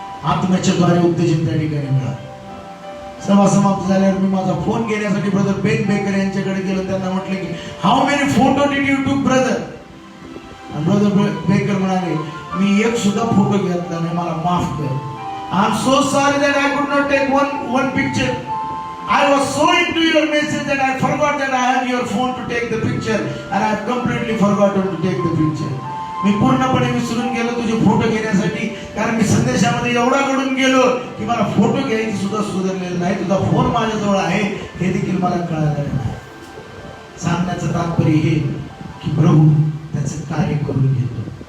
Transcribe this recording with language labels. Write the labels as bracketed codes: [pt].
[mr] आत्म्याच्या द्वारे उत्तेजन त्या ठिकाणी मिळालं. सभा समाप्त झाल्यावर मी माझा फोन घेण्यासाठी ब्रदर बेन बेकर यांच्याकडे गेलो. त्यांना म्हटलं की [en] How many photo did you took brother. [mr] Brother baker म्हणाले, मी एक सुद्धा फोटो घेतला नाही, मला माफ कर. [en] I am so sorry that I could not take one picture. I was so into your message that I forgot that I have your phone to take the picture and I have completely forgotten to take the picture. [mr] मी पूर्णपणे विसरून गेलो तुझे photo घेण्यासाठी, कारण मी संदेशामध्ये एवढा घडून गेलो की मला फोटो घ्यायची सुद्धा सुधारलेलं नाही. तुझा फोन माझ्याजवळ आहे हे देखील मला कळालं नाही. सांगण्याचं तात्पर्य हे की प्रभू त्याचं कार्य करून घेतो.